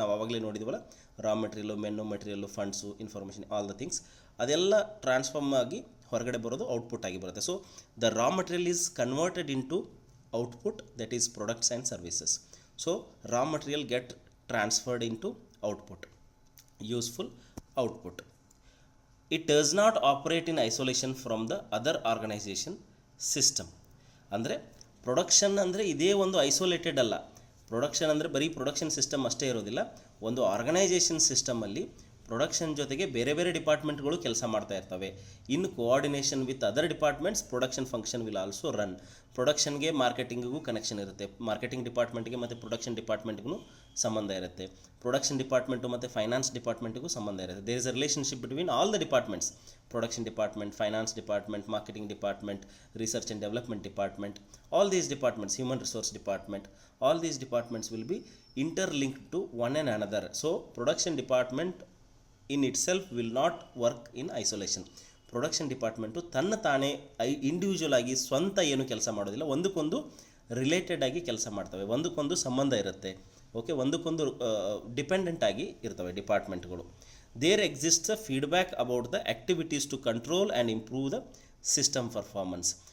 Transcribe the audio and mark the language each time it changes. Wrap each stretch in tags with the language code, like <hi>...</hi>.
<kn>ನಾವು ಆವಾಗಲೇ ನೋಡಿದ್ವಲ್ಲ, ರಾ material, ಮೆನ್ನು material, funds, information,</kn> <en>all the things,</en> <kn>ಅದೆಲ್ಲ ಟ್ರಾನ್ಸ್ಫಾರ್ಮ್ ಆಗಿ ಹೊರಗಡೆ ಬರೋದು ಔಟ್ಪುಟ್ ಆಗಿ ಬರುತ್ತೆ.</kn> <en>So the raw material is converted into output, that is products and services. So raw material get transferred into output, useful output. It does not operate in isolation from the other organization system.</en> <kn>ಅಂದರೆ production ಅಂದರೆ ಇದೇ ಒಂದು isolated ಅಲ್ಲ. Production ಅಂದರೆ ಬರೀ production system ಅಷ್ಟೇ ಇರೋದಿಲ್ಲ. ಒಂದು ಆರ್ಗನೈಸೇಷನ್ ಸಿಸ್ಟಮಲ್ಲಿ ಪ್ರೊಡಕ್ಷನ್ ಜೊತೆಗೆ ಬೇರೆ ಬೇರೆ ಡಿಪಾರ್ಟ್ಮೆಂಟ್ಗಳು ಕೆಲಸ ಮಾಡ್ತಾ ಇರ್ತವೆ.</kn> <en>In coordination with other departments production function will also run.</en> <kn>ಪ್ರೊಡಕ್ಷನ್ಗೆ ಮಾರ್ಕೆಟಿಂಗಿಗೂ connection ಇರುತ್ತೆ, ಮಾರ್ಕೆಟಿಂಗ್ ಡಿಪಾರ್ಟ್ಮೆಂಟ್ಗೆ ಮತ್ತು ಪ್ರೊಡಕ್ಷನ್ ಡಿಪಾರ್ಟ್ಮೆಂಟ್ಗೂ ಸಂಬಂಧ ಇರುತ್ತೆ, ಪ್ರೊಡಕ್ಷನ್ ಡಿಪಾರ್ಟ್ಮೆಂಟು ಮತ್ತು ಫೈನಾನ್ಸ್ ಡಿಪಾರ್ಟ್ಮೆಂಟ್ಗೂ ಸಂಬಂಧ ಇರುತ್ತೆ.</kn> <en>There is a relationship between all the departments, production department, finance department, marketing department, research and development department, all these departments, human resource department, all these departments will be interlinked to one and another. So production department in itself will not work in isolation.</en> <kn>Production department ತನ್ನ ತಾನೇ individual ಆಗಿ ಸ್ವಂತ ಏನು ಕೆಲಸ ಮಾಡೋದಿಲ್ಲ, ಒಂದಕ್ಕೊಂದು related ಆಗಿ ಕೆಲಸ ಮಾಡ್ತವೆ, ಒಂದಕ್ಕೊಂದು ಸಂಬಂಧ ಇರುತ್ತೆ. ಓಕೆ, ಒಂದಕ್ಕೊಂದು ಡಿಪೆಂಡೆಂಟ್ ಆಗಿ ಇರ್ತವೆ ಡಿಪಾರ್ಟ್ಮೆಂಟ್ಗಳು.</kn> <en>There exists a feedback about the activities to control and improve the system performance.</en>